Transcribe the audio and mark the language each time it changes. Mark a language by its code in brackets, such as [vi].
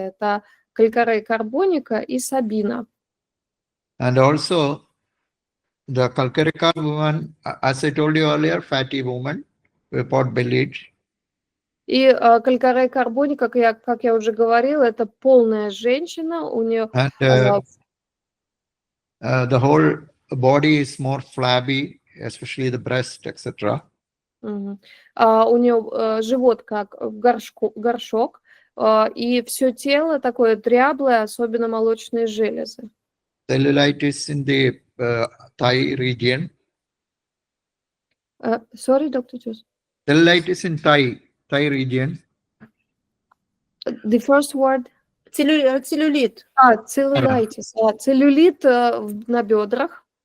[ru] Это калькарея карбоника и сабина. [en] And also, the Calcarea carb woman, as I told you earlier, fatty woman, pot-bellied. [ru] И калькарея карбоника, как я уже говорила, это полная женщина. У нее [en] And the whole body is more flabby, especially the breast, etc. [ru] У нее живот как горшок, и все тело такое дряблое, особенно молочные железы. [en] Cellulitis in the thigh region. Sorry, Dr. Джос. Cellulitis in thigh region. The first word? [ru] Целлюлит. Целлюлитис. Целлюлит на бедрах.